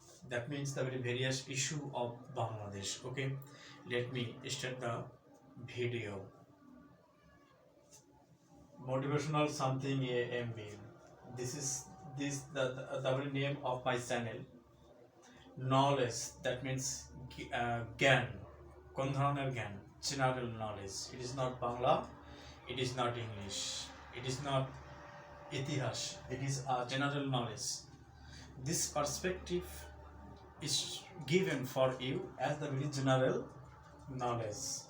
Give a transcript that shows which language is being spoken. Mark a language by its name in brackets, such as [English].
[English] That means the very various issue of Bangladesh. Okay, let me start the video. Motivational something AMB. This is the very name of my channel. Knowledge, that means [Bangla] জ্ঞান, কোন ধরনের জ্ঞান? [English] General knowledge. It is not Bangla, it is not English, it is not ইতিহাস, it is a general knowledge. This perspective is given for you as the very general knowledge.